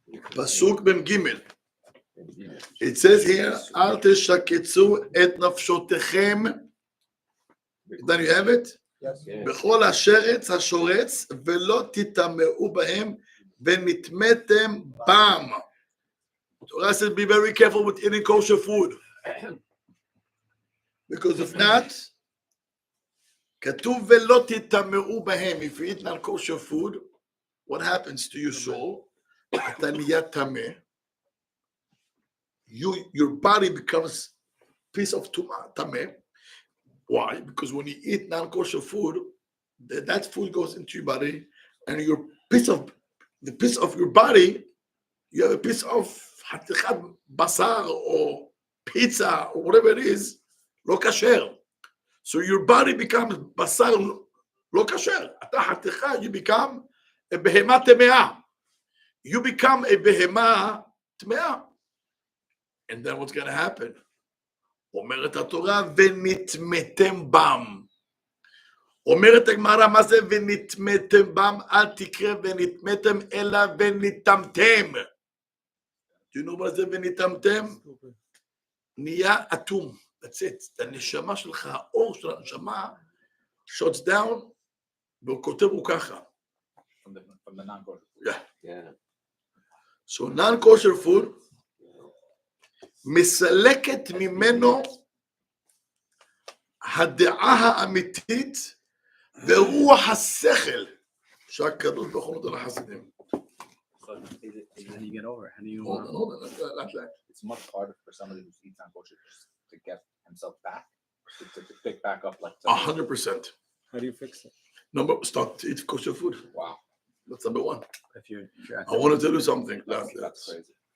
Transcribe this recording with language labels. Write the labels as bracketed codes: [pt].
[he] פסוק ב' [en] It says here, [he] אל תשקצו את נפשותיכם. [en] Then you have it? Yes. [he] בכל השרץ השורץ, ולא תטמאו בהם, ונטמאתם בם. [en] Torah says, be very careful with eating kosher food. Because if not, [he] כתוב ולא תטמאו בהם. [en] If you eat non-kosher food, what happens to your soul? [he] אתה נהיה טמא. [en] Your body becomes a piece of טמא. Why? Because when you eat non-kosher food, that food goes into your body, and the piece of your body, you have a piece of חתיכת basar or pizza or whatever it is, לא kasher. So your body becomes basar לא kasher. [he] אתה חתיכה, [en] you become a behema טמאה. You become a behema טמאה. And then what's going to happen? [he] אומרת התורה, ונטמאתם בם. אומרת הגמרא, מה זה ונטמאתם בם? אל תקרא ונטמאתם, אלא ונטמאתם. [en] Do you know what [he] זה ונטמאתם? נהיה אטום. [en] That's it. [he] הנשמה שלך, האור של הנשמה, [en] shuts down, [he] והוא כותב הוא ככה. [en] From the non-kosher food. Yeah. So non-kosher food, [he] מסלקת ממנו הדעה האמיתית ורוח השכל שהקדוש ברוך הוא נותן לחסידים. [en] How do you get over it? How do you? Not that. It's much harder for somebody who eats non-kosher to get himself back, to pick back up like. 100%. How do you fix it? Start to eat kosher food. Wow. That's number one. If you're I want to tell you something. That's crazy.